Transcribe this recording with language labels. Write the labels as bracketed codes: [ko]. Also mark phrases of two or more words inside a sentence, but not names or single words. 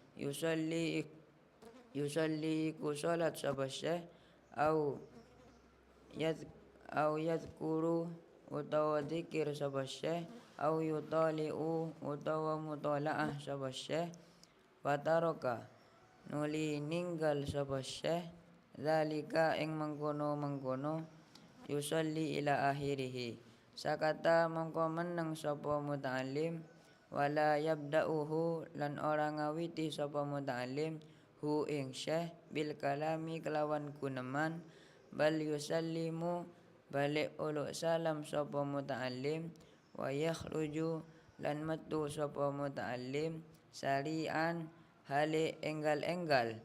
[jv] yusalli ku salat sapa syekh [ar] أو يذكر [jv] utawa dzikir sapa syekh [ar] أو يطالع [jv] utawa mutalaah sapa syekh fataraka nuli ninggal sapa syekh zalika ing mengkono [ar] يصلي إلى آخره سكت [jv] mongko meneng sapa muta'allim [ar] ولا يبدؤه [jv] lan ora ngawiti sapa muta'allim hu ing syekh [ar] بالكلام [jv] kelawan guneman bal yusallimu balik uluk salam sapa muta'allim [ar] ويخرج [jv] lan metu sapa muta'allim sari'an hale enggal-enggal